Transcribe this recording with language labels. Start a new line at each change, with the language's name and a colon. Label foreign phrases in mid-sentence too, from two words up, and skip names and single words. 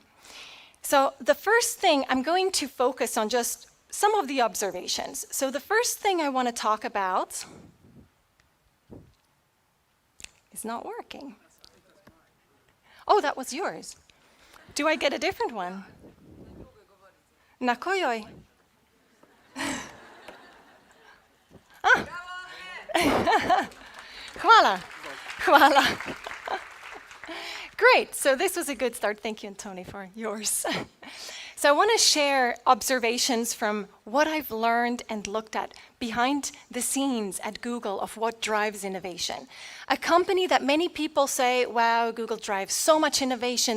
English: So the first thing, I'm going to focus on just some of the observations. So the first thing I want to talk about is not working. Oh, that was yours. Do I get a different one?
Serbian: Na kojoj? Hvala. Hvala.
English: Great. So this was a good start. Thank you, Tony, for yours. So I want to share observations from what I've learned and looked at behind the scenes at Google of what drives innovation. A company that many people say, wow, Google drives so much innovation.